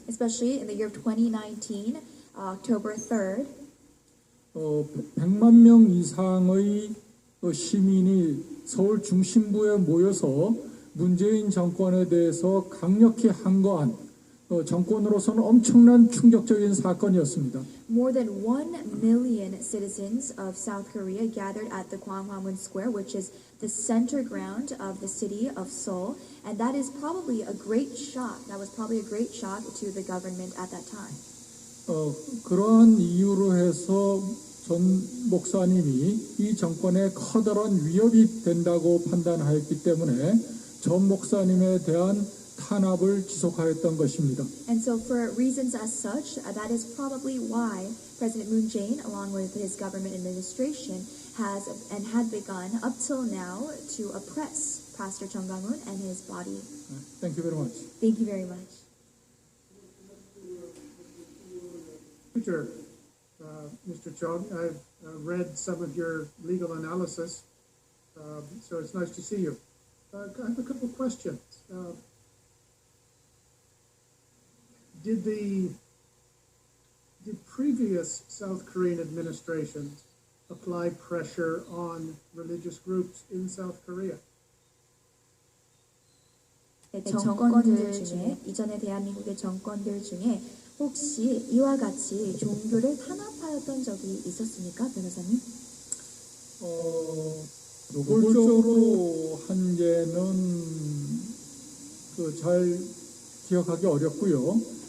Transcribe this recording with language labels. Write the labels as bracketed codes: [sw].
[en] Especially in the year of 2019, October 3rd, [ko] 100만 명 이상의 시민이 서울 중심부에 모여서 문재인 정권에 대해서 강력히 항거한 정권으로서는 엄청난 충격적인 사건이었습니다. [en] more than 1 million citizens of South Korea gathered at the Gwanghwamun Square, which is the center ground of the city of Seoul, and that is probably a great shock. That was probably a great shock to the government at that time. [ko] 그러한 이유로 해서 전 목사님이 이 정권에 커다란 위협이 된다고 판단하였기 때문에 전 목사님에 대한 탄압을 지속하였던 것입니다. [en] And so for reasons as such, that is probably why President Moon Jae-in, along with his government administration, has and had begun up till now to oppress Pastor Chung Kwang-hun and his body. Thank you very much. Thank you very much. Future, Mr. Chung, I've read some of your legal analysis, so it's nice to see you. I have a couple of questions. Did previous South Korean administrations apply pressure on religious groups in South Korea? [ko] 정권들 중에 이전에 대한민국의 정권들 중에 혹시 이와 같이 종교를 탄압하였던 적이 있었습니까, 변호사님? 노골적으로 한 예는 잘 기억하기 어렵고요.